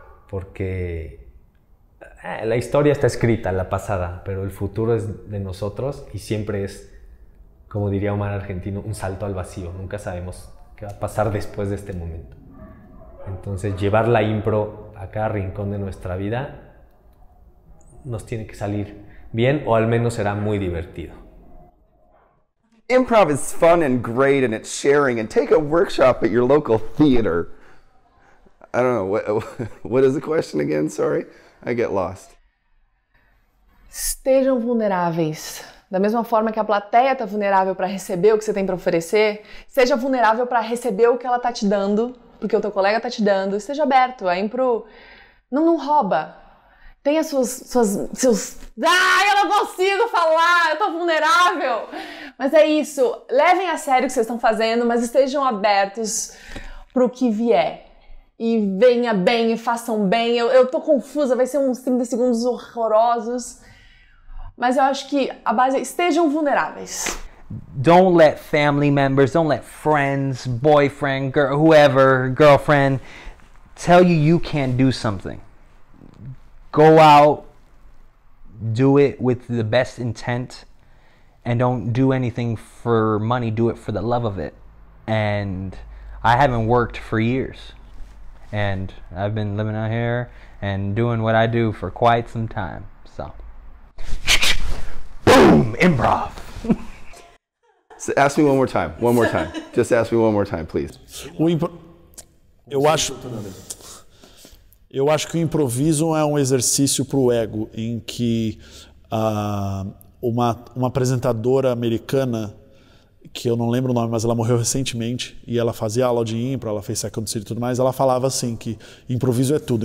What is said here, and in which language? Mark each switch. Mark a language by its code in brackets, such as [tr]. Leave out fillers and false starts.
[es] Porque la historia está escrita, la pasada, pero el futuro es de nosotros y siempre es, como diría Omar Argentino, un salto al vacío. Nunca sabemos qué va a pasar después de este momento. Entonces, llevar la impro a cada rincón de nuestra vida nos tiene que salir bien, o al menos será muy divertido. [en] Improv is fun and great, and it's sharing. And take a workshop at your local theater. I don't know, what is the question again? Sorry, I get lost. [pt] Estejam vulneráveis. Da mesma forma que a plateia está vulnerável para receber o que você tem para oferecer, seja vulnerável para receber o que ela está te dando, porque o teu colega está te dando. Esteja aberto. A impro não rouba. Tenha seus... eu não consigo falar, eu tô vulnerável. Mas é isso. Levem a sério o que vocês estão fazendo, mas estejam abertos para o que vier. E venha bem, e façam bem. Eu tô confusa, vai ser uns 30 segundos horrorosos. Mas eu acho que a base é estejam vulneráveis. [en] Don't let family members, don't let friends, boyfriend, whoever, girlfriend, tell you can't do something. Go out, do it with the best intent, and don't do anything for money, do it for the love of it. And I haven't worked for years. And I've been living out here and doing what I do for quite some time. So, boom, improv. So ask me one more time. One more time. Just ask me one more time, please. [pt] Eu acho que o improviso é um exercício para o ego, em que uma apresentadora americana, que eu não lembro o nome, mas ela morreu recentemente, e ela fazia aula de impro, ela fez Second City e tudo mais, ela falava assim, que improviso é tudo.